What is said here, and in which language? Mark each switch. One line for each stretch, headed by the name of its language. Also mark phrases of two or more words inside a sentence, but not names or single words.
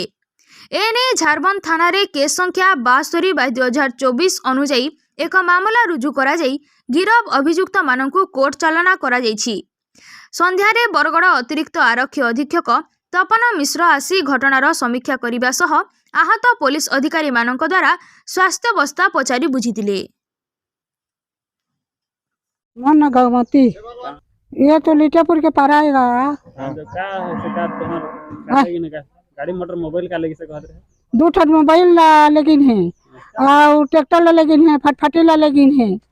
Odia: ଏଣେ ଝାରବନ୍ଧ ଥାନା ରେ କେସ ସଂଖ୍ୟା 72/2024 ଅନୁଯାଇ ଏକ ମାମଲା ରୁଜୁ କରା ଯାଇ ଗିରଫ ଅଭିଯୁକ୍ତ ମାନଙ୍କୁ କୋର୍ଟ ଚାଲାଣ କରା ଯାଇଛି। ସନ୍ଧ୍ୟାରେ ବରଗଡ଼ ଅତିରିକ୍ତ ଆରକ୍ଷୀ ଅଧୀକ୍ଷକ ତପନ ମିଶ୍ର ଆସି ଘଟଣାର ସମୀକ୍ଷା କରିବା ସହ ଆହତ ପୁଲିସ ଅଧିକାରୀ ମାନଙ୍କ ଦ୍ୱାରା ସ୍ୱାସ୍ଥ୍ୟ ଅବସ୍ଥା ପଚାରି ବୁଝିଥିଲେ।
Chhattisgarhi: मन गवती ये तो लीटापुर के पार आएगा। गाड़ी मोटर मोबाइल का लेके से कहत रहे 2 ठन मोबाइल ला लेकिन है और ट्रैक्टर ला लेकिन है, फटफटी ला लेकिन है।